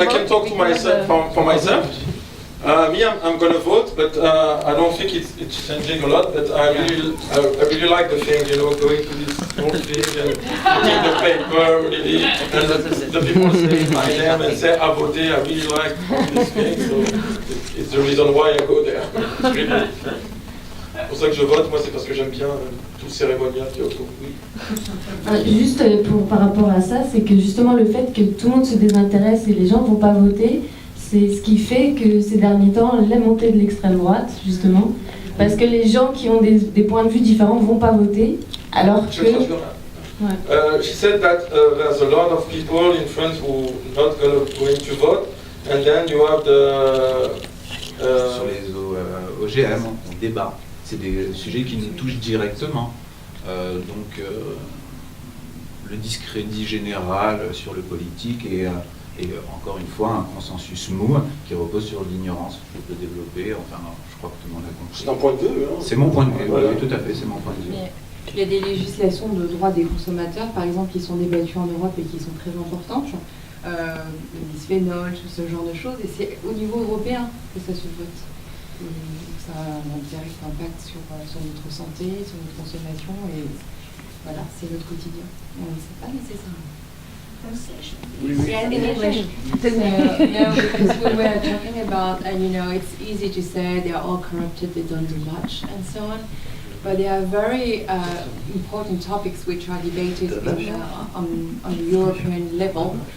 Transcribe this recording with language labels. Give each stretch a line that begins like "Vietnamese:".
English: I can talk to myself for myself. Me, I'm gonna vote, but I don't think it's changing a lot. But I really like the thing, you know, going to this whole thing and reading the paper, really, and the people say my name and say I voted. I really like this thing, so it's the reason why I go there.
French: C'est pour ça que je vote, moi, c'est parce que j'aime bien tout le cérémonial qui est autour. Oui. Juste par rapport à ça, c'est que justement le fait que tout le monde se désintéresse et les gens ne vont pas voter, c'est ce qui fait que ces derniers temps, la montée de l'extrême droite, justement, parce que les gens qui ont des points de vue différents ne vont pas voter, alors que...
English: She said that there's a lot of people in France who not going to vote, and then you have the...
French: Sur les OGM, on débat. C'est des sujets qui nous touchent directement. Donc, le discrédit général sur le politique et encore une fois un consensus mou qui repose sur l'ignorance. Je peux développer, enfin, je crois que tout le monde a compris. C'est un point de vue. Hein. C'est mon point de vue, voilà. Oui, tout à fait, c'est mon point de vue. Mais il y a des législations de droits des consommateurs, par exemple, qui sont débattues en Europe et qui sont très importantes. Le bisphénol, tout ce genre de choses, et c'est au niveau européen que ça se vote. Et ça a un direct impact sur notre santé, sur notre consommation, et voilà, c'est notre quotidien. C'est pas nécessairement.
English: Yeah, in English. No, because we were talking about, and it's easy to say they are all corrupted, they don't do much, and so on. But there are very important topics which are debated on the European level.